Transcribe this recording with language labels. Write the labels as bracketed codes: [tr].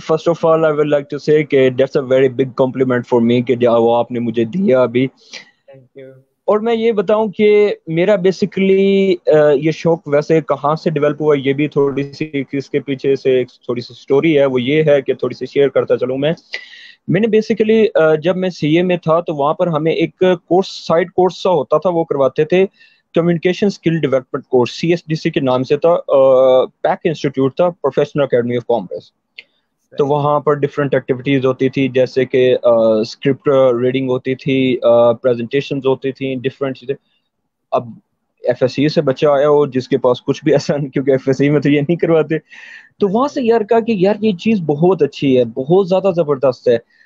[en] First of all, I would like to say [ur] کہ [en] that's a very big compliment for me [ur] کہ جو آپ نے مجھے دیا ابھی. [en] Thank you. [ur] اور میں یہ بتاؤں کہ میرا بیسیکلی یہ شوق ویسے کہاں سے ڈیولپ ہوا، یہ بھی تھوڑی سی اس کے پیچھے سے ایک تھوڑی سی سٹوری ہے. وہ یہ ہے کہ تھوڑی سی شیئر کرتا چلوں میں نے بیسیکلی جب میں سی اے میں تھا تو وہاں پر ہمیں ایک کورس سائڈ کورس سا ہوتا تھا، وہ کرواتے تھے communication skill development course, C S D C کے نام سے تھا. پیک انسٹیٹیوٹ تھا، پروفیشنل اکیڈمی آف کامرس. تو صحیح. وہاں پر ڈفرینٹ ایکٹیویٹیز ہوتی تھی، جیسے کہ اسکرپٹ ریڈنگ ہوتی تھی، پریزنٹیشنز ہوتی تھیں، ڈفرینٹ چیزیں. اب ایف ایس سی سے بچہ آیا ہو جس کے پاس کچھ بھی ایسا نہیں، کیونکہ ایف ایس سی میں تو یہ نہیں کرواتے، تو وہاں سے یار کہا کہ یار یہ چیز بہت اچھی ہے، بہت زیادہ زبردست ہے.